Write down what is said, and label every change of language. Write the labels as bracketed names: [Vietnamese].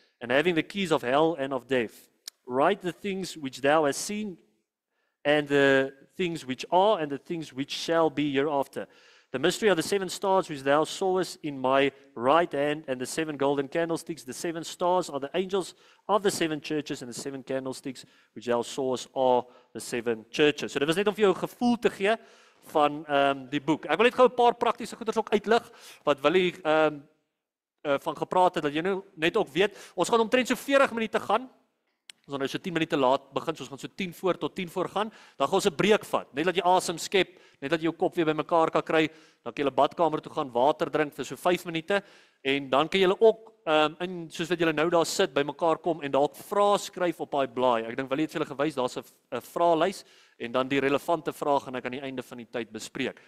[English] And having the keys of hell and of death, write the things which thou hast seen, and the things which are, and the things which shall be hereafter. The mystery of the 7 stars which thou sawest in my right hand, and the 7 golden candlesticks. The 7 stars are the angels of the 7 churches, and the 7 candlesticks which thou sawest are the 7 churches. [Afrikaans] So dit was net om vir jou 'n gevoel te gee van die boek. Ek wil net gou 'n paar praktiese goeders ook uitlig wat Willie van gepraat het, dat jy nou net ook weet. Ons gaan omtrent so 40 minute gaan. Ons gaan nou so 10 minute laat begin, so ons gaan so 10 voor tot 10 voor gaan. Dan gaan ons 'n breek vat, net dat jy asem skep, net dat jy jou kop weer bymekaar kan kry. Dan kan jy 'n badkamer toe gaan, water drink vir so 5 minute en dan kan jy ook in soos wat julle nou daar sit bymekaar kom en dalk vrae skryf op daai blaai. Ek dink wil jy het vir julle gewys, daar's 'n vraelys en dan die relevante vrae gaan ek aan die einde van die tyd bespreek.